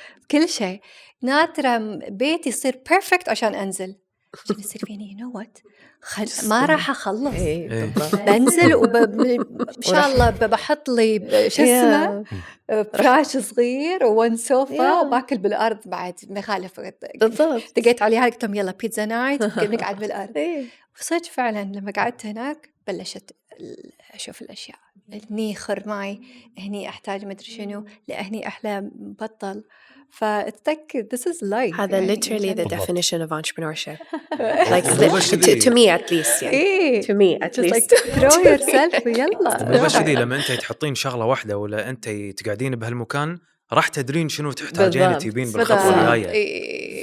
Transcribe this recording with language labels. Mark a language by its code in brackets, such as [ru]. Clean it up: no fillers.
[ar] كل شيء ناطرة بيتي يصير perfect عشان أنزل عشان يصير فيني [en] you know what [ar] ما راح أخلص بنزل إن شاء الله بحط لي شو اسمه فراش صغير وون سوفا وباكل بالأرض بعد ما يخالف. بالضبط دقيت عليها قلت لهم يلا بيتزا نايت نقعد بالأرض. وصدق فعلا لما قعدت هناك بلشت أشوف الأشياء. هني خرماي هني أحتاج مدري شنو لهني أحلى بطل. فأتذكر [en] this is life. [ar] هذا [en] literally the definition of entrepreneurship. Like to me at least يعني. To me at least. Like throw yourself [ar] ويلا. مو بس كذي لما أنت تحطين شغلة واحدة ولا أنت تقعدين بهالمكان راح تدرين شنو تحتاجين تبين بالخطوة الجاية.